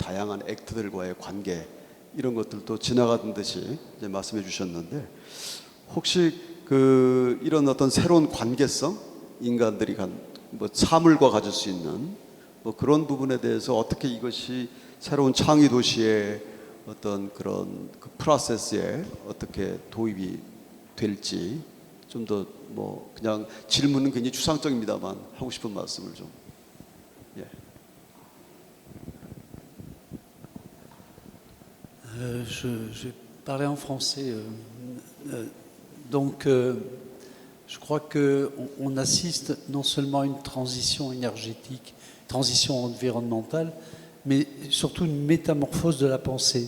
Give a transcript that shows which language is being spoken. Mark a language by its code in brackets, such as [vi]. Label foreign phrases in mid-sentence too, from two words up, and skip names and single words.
[ko] 다양한 액트들과의 관계 이런 것들도 지나가던 듯이 이제 말씀해 주셨는데 혹시 그 이런 어떤 새로운 관계성 인간들이 뭐 사물과 가질 수 있는 뭐 그런 부분에 대해서 어떻게 이것이 새로운 창의 도시의 어떤 그런 그 프로세스에 어떻게 도입이 될지 좀 더 뭐 그냥 질문은 굉장히 추상적입니다만 하고 싶은 말씀을 좀 예. [fr] Je vais parler en français. Je crois qu'on assiste non seulement à une transition énergétique, transition environnementale, mais surtout une métamorphose de la pensée.